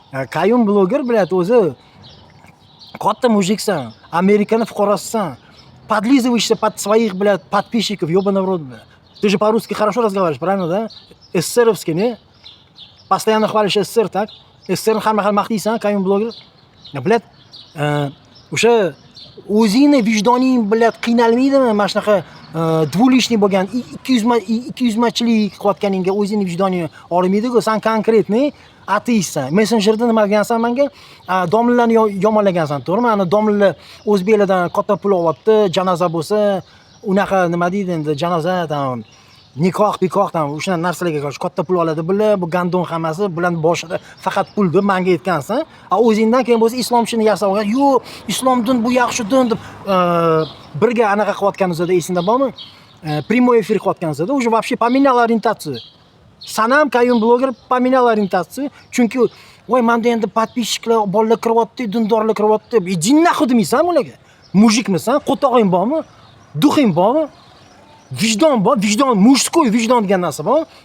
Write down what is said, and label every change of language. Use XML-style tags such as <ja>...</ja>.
<uz>Qayum bloger, блядь, o'zi katta mujiksan. Amerikani fuqarosisan.</uz> <ru>Подлизываешься под своих, блядь, подписчиков, ёбаный в рот, блядь. Ты же по-русски хорошо разговариваешь, правильно, да? СССРовский, не? Постоянно хвалишь СССР, так?</ru> <uz>СССРni hamma maqtaysan, Qayum bloger. Блядь, o'sha o'zingni vijdoning, блядь, qiynalmaydimi? Mana shunaqa dvulishniy bo'lgan 200 machilik qilayotganingga o'zingni vijdoning og'rimaydi-ku. Sen konkretniy ateistsan. Messenjerda nima degansan menga? Domlalarni yomonlagansan, to'g'rimi? Ana domlalar o'zbeklardan katta pul olyapti, janoza bo'lsa, unaqa nima deydi endi, janoza, tam nikoh, tam o'sha narsalarga katta pul oladi bular, bu gandon hammasi bilan boshida faqat pul deb menga aytgansan. O'zingdan keyin bo'lsa islomchini yasab olgan. Yo'q, islom din bu yaxshi din deb birga anaqa qilayotganingizda esingda bormi?</uz> <ru>Прямой эфир</ru> <uz>qilayotganingizda</uz> <ru>уже вообще поменял ориентацию.</ru> <uz>Sanam Qayum bloger</uz> <ru>поменял ориентацию.</ru> <uz>Chunki voy menda endi подписчикlar, bolalar kiryapti, dindorlar kiryapti. Jinnah demaysan ularga. Mujikmisan? Qo'tog'ing bormi? Duxing bormi? Vijdon bor, vijdon, mujskoy vijdon degan narsa bor.</uz>